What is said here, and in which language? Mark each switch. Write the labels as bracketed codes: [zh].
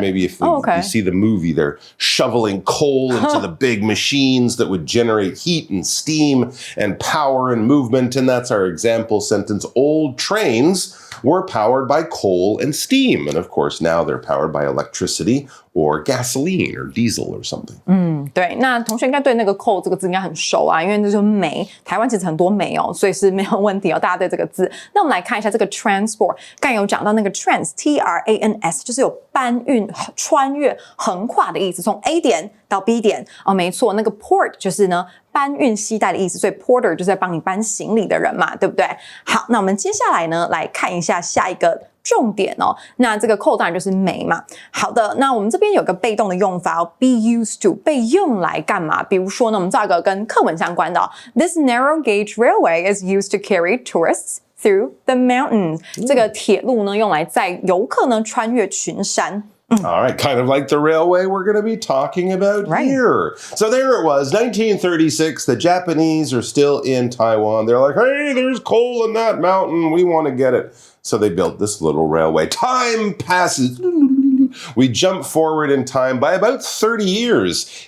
[en] Maybe if you see the movie, they're shoveling coal into the big machines that would generate heat and steam and power and movement. And that's our example sentence. Old trains were powered by coal and steam. And of course, now they're powered by electricity or gasoline or diesel or something. [zh] 对，那同学应该对那个coal这个字应该很熟啊，因为这就是煤，台湾其实很多煤哦，所以是没有问题哦，大家对这个字。那我们来看一下这个 transport， 刚才有讲到那个 trans，T-R-A-N-S， 就是有搬运、穿越、横跨的意思，从 A 点到 B 点哦，没错，那个 port 就是呢搬运携带的意思，所以 porter 就是在帮你搬行李的人嘛，对不对？好，那我们接下来呢来看一下下一个重点哦，那这个 coal 当然就是煤嘛。好的，那我们这边有个被动的用法哦 ，be used to 被用来干嘛？比如说呢，我们造一个跟课文相关的哦 ， [en] This narrow gauge railway is used to carry tourists through the mountains。 [zh] 这个铁路呢，用来载游客呢穿越群山。 [en] All right, kind of like the railway we're going to be talking about here. So there it was, 1936. The Japanese are still in Taiwan. They're like, hey, there's coal in that mountain. We want to get it. So they built this little railway. Time passes. We jump forward in time by about 30 years.